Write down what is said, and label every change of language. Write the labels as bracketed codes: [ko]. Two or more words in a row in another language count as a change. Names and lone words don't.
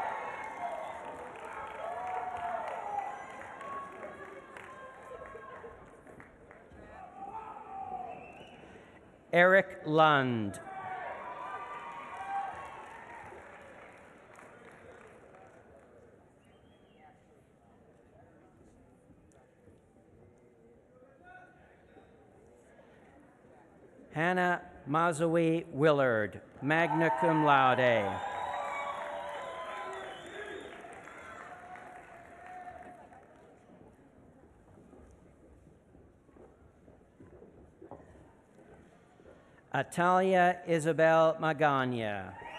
[en] Eric Lund. Hannah Mazawi Willard, [la] magna cum laude. [en] Atalia Isabel Magana.